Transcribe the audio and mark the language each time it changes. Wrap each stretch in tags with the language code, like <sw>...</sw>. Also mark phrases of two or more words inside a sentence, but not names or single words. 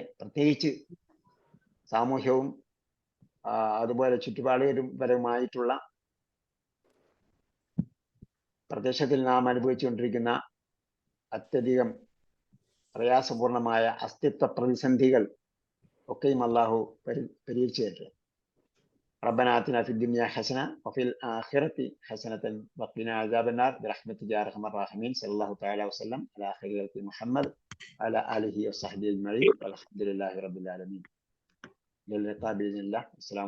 <ml>പ്രത്യേകിച്ച് സാമൂഹ്യവും അതുപോലെ ചുറ്റുപാടുപരമായിട്ടുള്ള പ്രദേശത്തിൽ നാം അനുഭവിച്ചുകൊണ്ടിരിക്കുന്ന അത്യധികം പ്രയാസപൂർണമായ അസ്തിത്വ പ്രതിസന്ധികൾ ഒക്കെയും അല്ലാഹു പരിഹരിച്ചു തരട്ടെ.</ml> <ar>ربنا آتنا في الدنيا حسنة وفي الآخرة حسنة وقنا عذاب النار برحمتك يا أرحم الراحمين. صلى الله تعالى وسلم على خير خلق محمد وعلى آله وصحبه أجمعين والحمد لله رب العالمين. إلى اللقاء بإذن الله.</ar>